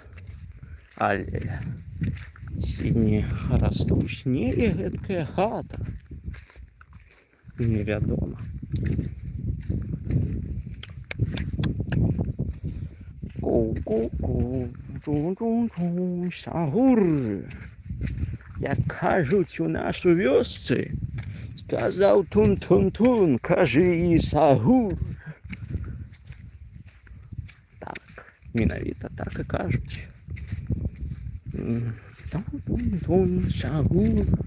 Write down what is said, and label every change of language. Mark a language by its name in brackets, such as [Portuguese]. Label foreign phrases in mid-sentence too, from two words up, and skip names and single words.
[Belarusian] Але ці не растуць неяк гэткая хата? Невядома. Ку-ку-ку, тун-тун-тун, сагур. Як кажуць у нас у вёсцы, сказаў тун-тун-тун, кажы і сагур. Так, менавіта так і кажуць. Тун-тун-тун, сагур.